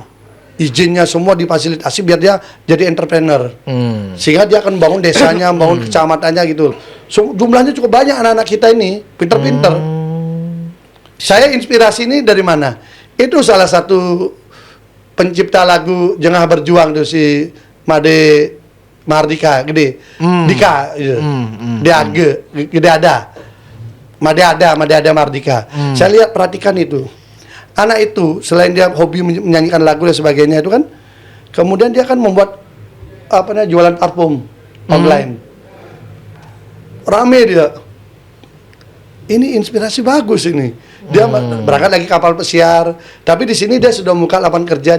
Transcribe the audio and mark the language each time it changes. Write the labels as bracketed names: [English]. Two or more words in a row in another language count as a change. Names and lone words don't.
[Indonesian] Izinnya semua difasilitasi biar dia jadi entrepreneur. Sehingga dia akan bangun desanya, bangun kecamatannya gitu. Jumlahnya cukup banyak anak-anak kita ini, pinter-pinter. Saya inspirasi ini dari mana? Itu salah satu pencipta lagu Jengah Berjuang tuh, si Made Mardika, gede. Dika, gitu. Gede ada. Made ada Mardika. Saya lihat, perhatikan itu. Anak itu selain dia hobi menyanyikan lagu dan sebagainya itu kan, kemudian dia kan membuat jualan parfum online. Rame dia. Ini inspirasi bagus ini. Dia berangkat lagi kapal pesiar, tapi di sini dia sudah membuka lapangan kerja.